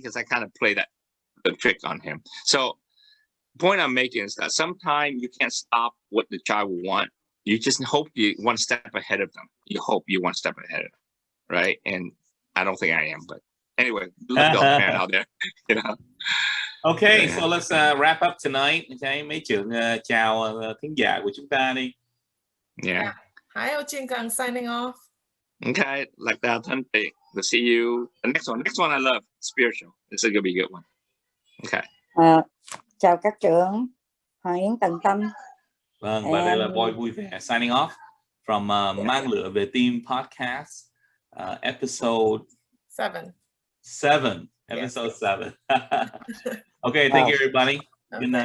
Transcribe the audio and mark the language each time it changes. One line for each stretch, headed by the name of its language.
English: Because I kind of play the trick on him. So the point I'm making is that sometimes you can't stop what the child will want. You just hope you one step ahead of them. You hope you one step ahead of them, right? And I don't think I am, but anyway, look the parent out there, you know. Okay, so let's wrap up tonight.
Vietnamese: Okay, mấy trưởng chào thính giả của chúng ta đi.
English: Yeah. Hi, Ochinkang signing off. Okay, like that. We'll see you. The next one. Next one I love. Spiritual. This is gonna be a good one. Okay.
Vietnamese: Chào các trưởng. Hoàng Yến Tần Tâm. Vâng, và đây là
English: Boy Vui Vẻ signing off from Mang Lửa Về Tim podcast, episode 7. Episode 7. Okay, thank you everybody. Good night.